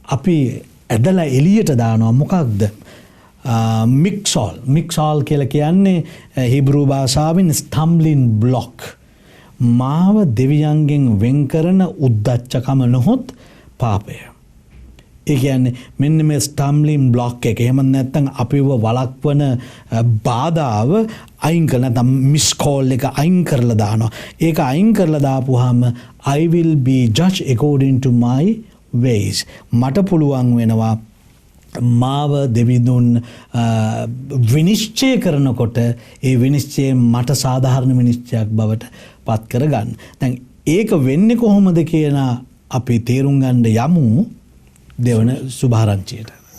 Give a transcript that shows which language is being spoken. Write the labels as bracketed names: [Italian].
[Sinhala] අපි ඇදලා එළියට දානවා. මොකක්ද? මික්සාල් කියලා කියන්නේ හිබ්‍රු භාෂාවෙන් ස්ටම්බ්ලින් බ්ලොක්. මාව දෙවියන්ගෙන් වෙන් කරන උද්දච්චකම නොහොත් පාපය. ඒ කියන්නේ මෙන්න මේ ස්ටම්බ්ලින් බ්ලොක් එක. එහෙම නැත්නම් අපිව වළක්වන බාධාව අයින් කරලා නැත්නම් මිස් කෝල් එක අයින් කරලා දානවා. ඒක අයින් කරලා දාපුවාම [English] I will be judged according to my ways. [Sinhala] මට පුළුවන් වෙනවා මාව දෙවිඳුන් විනිශ්චය කරනකොට ඒ විනිශ්චය මට සාධාරණ විනිශ්චයක් බවට පත් කරගන්න. දැන් ඒක වෙන්නේ කොහොමද කියන අපි තේරුම් ගන්න යමු දෙවන සුභාරංචියට.